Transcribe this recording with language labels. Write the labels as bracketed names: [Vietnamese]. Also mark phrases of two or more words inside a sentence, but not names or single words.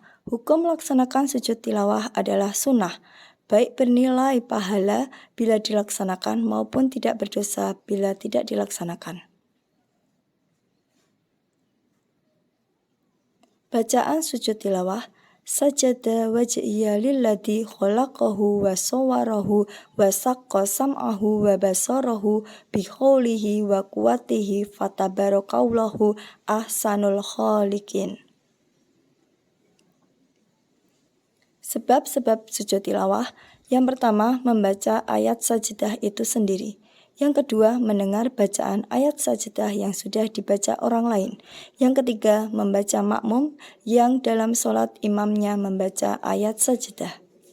[Indonesian] Hukum melaksanakan sujud tilawah adalah sunnah, baik bernilai pahala bila dilaksanakan maupun tidak berdosa bila tidak dilaksanakan. Bacaan sujud tilawah. [Arabic] سجد وجهي للذي خلقه وصوره وشق سمعه وبصره بحوله وقوته فتبارك الله أحسن الخالقين. [Indonesian] Sebab-sebab sujud tilawah. Yang pertama, membaca ayat sajidah itu sendiri. Yang kedua, mendengar bacaan ayat sajidah yang sudah dibaca orang lain. Yang ketiga, membaca makmum yang dalam sholat imamnya membaca ayat sajidah.